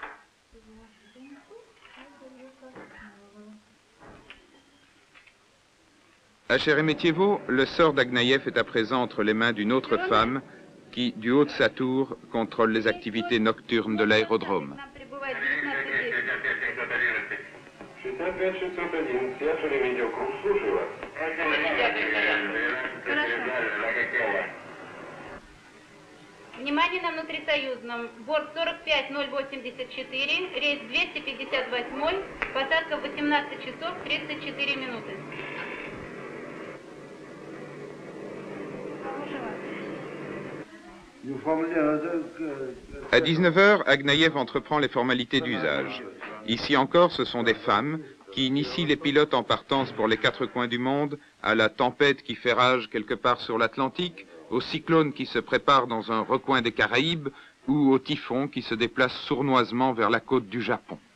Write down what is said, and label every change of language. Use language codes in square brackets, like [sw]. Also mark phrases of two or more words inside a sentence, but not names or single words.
[fr] À Sheremetyevo, le sort d'Agnaïev est à présent entre les mains d'une autre femme qui, du haut de sa tour, contrôle les activités nocturnes de l'aérodrome. [ru] Внимание на внутрисоюзном. Борт 45084, рейс 258, посадка в 18 часов 34 минуты. [fr] À 19h, Agnaïev entreprend les formalités d'usage. Ici encore, ce sont des femmes qui initient les pilotes en partance pour les quatre coins du monde, à la tempête qui fait rage quelque part sur l'Atlantique, au cyclone qui se prépare dans un recoin des Caraïbes ou au typhon qui se déplace sournoisement vers la côte du Japon.